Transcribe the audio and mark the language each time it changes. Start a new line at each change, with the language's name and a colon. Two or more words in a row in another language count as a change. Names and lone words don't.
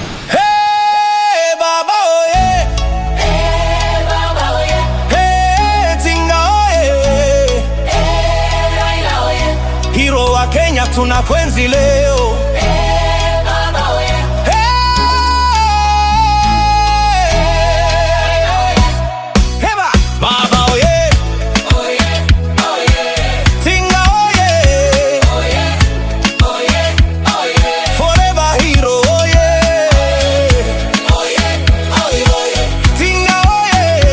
Swahili: Hey, Baba, oye. Hey, Baba, oye. Hey, Tinga, oye. Hey, Raila, oye. Hero wa Kenya, tunakwenzi leo. Hey, Baba, oye. Hey. Hey, oye. Heba. Baba, oye. Oye, oye. Tinga, oye. Oye, oye, oye.
English: Forever hero,
Swahili: oye. Oye, oye, oye. Tinga, oye.